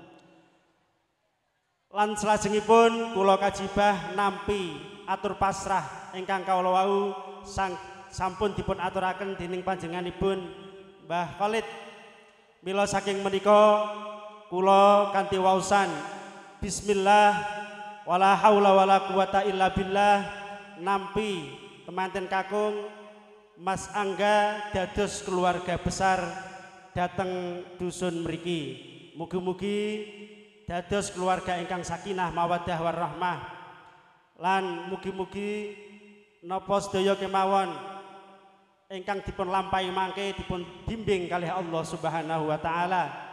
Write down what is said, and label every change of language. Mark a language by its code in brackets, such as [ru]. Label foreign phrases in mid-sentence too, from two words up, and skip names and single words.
[jv] Lan salajengipun kula kajibah nampi atur pasrah ingkang kawula wau sampun dipun aturaken dening panjenenganipun Mbah Khalid. Mila saking menika kula kanthi waosan [ar] بسم الله ولا حول ولا قوة إلا بالله [jv] nampi temanten kakung Mas Angga dados keluarga besar dateng dusun mriki. Mugi-mugi dados keluarga ingkang [ar] سكينة مودة ورحمة. [jv] Lan mugi-mugi napa sedaya kemawon ingkang dipun lampahi mangke dipun bimbing kalih Allah [ar] سبحانه وتعالى.